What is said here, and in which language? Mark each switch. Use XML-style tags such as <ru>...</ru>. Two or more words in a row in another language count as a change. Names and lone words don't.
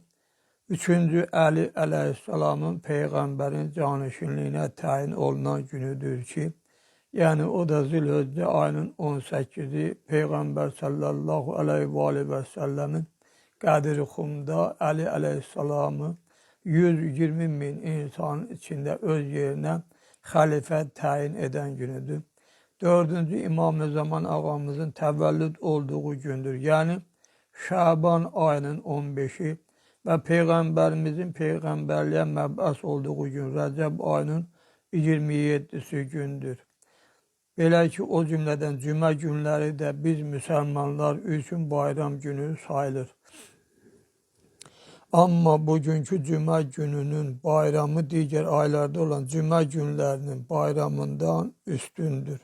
<tr>Üçüncü Ali aleyhisselamın peygamberin canişinliğine tayin olunan günüdür ki, yani o da Zilhicce ayının 18'i Peygamber</tr> <ar>صلى الله عليه وسلم</ar> <tr>Kadir-i Xum'da Ali aleyhisselamı 120 bin insan içinde öz yerine halife tayin eden günüdür.</tr> <az>Dördüncü İmam-ı Zaman ağamızın təvəllüd olduğu gündür.</az> <tr>Yani Şaban ayının 15'i ve Peygamberimizin peygamberliğe məb'əs olduğu gün Recep ayının 27'si gündür.</tr> <az>Belə ki, o cümlədən cümə günləri də biz müsəlmanlar üçün bayram günü sayılır. Amma bugünkü cümə gününün bayramı digər aylarda olan cümə günlərinin bayramından üstündür.</az>